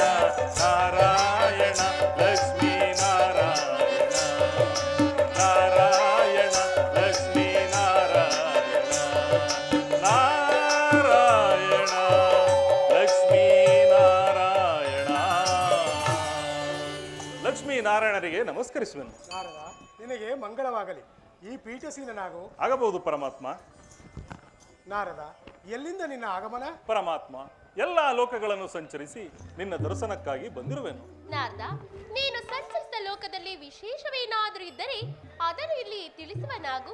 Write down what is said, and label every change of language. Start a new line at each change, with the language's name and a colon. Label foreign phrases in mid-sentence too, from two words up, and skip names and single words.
Kannada: ನಾರಾಯಣ ಲಕ್ಷ್ಮೀ ನಾರಾಯಣ ನಾರಾಯಣ ಲಕ್ಷ್ಮೀ ನಾರಾಯಣ ನಾರಾಯಣ ಲಕ್ಷ್ಮೀ ನಾರಾಯಣ. ಲಕ್ಷ್ಮೀನಾರಾಯಣರಿಗೆ ನಮಸ್ಕರಿಸುವೆನು. ನಾರದ, ನಿನಗೆ ಮಂಗಳವಾಗಲಿ. ಈ ಪೀಠಸೀನನಾಗು. ಆಗಬಹುದು ಪರಮಾತ್ಮ. ನಾರದ, ಎಲ್ಲಿಂದ ನಿನ್ನ ಆಗಮನ? ಪರಮಾತ್ಮ, ಎಲ್ಲ ಲೋಕಗಳನ್ನು ಸಂಚರಿಸಿ ನಿನ್ನ ದರ್ಶನಕ್ಕಾಗಿ ಬಂದಿರುವೆನು. ನಾರದ, ನೀನು ಸಂಚರಿಸಿದ ಲೋಕದಲ್ಲಿ ವಿಶೇಷವೇನಾದರೂ ಇದ್ದರೆ ಅದನ್ನು ಇಲ್ಲಿ ತಿಳಿಸುವನಾಗು.